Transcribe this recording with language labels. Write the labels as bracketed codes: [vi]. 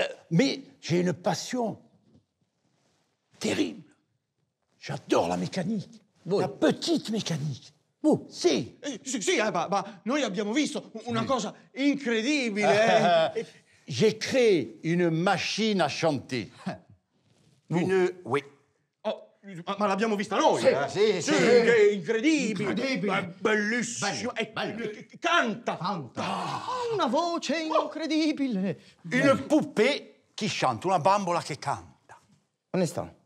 [fr] Mais j'ai une passion terrible. J'adore la mécanique. [it] Voi? [fr] La petite mécanique. Sì. [it] Sì, ma noi abbiamo visto una cosa incredibile. [fr] J'ai créé une machine à chanter. Oui. [it] Oh, ma l'abbiamo vista noi. Sì. È incredibile. Bellissimo. Canta. Una voce incredibile. [fr] Une poupée qui chante, [it] una bambola che canta. [fr] Un istant.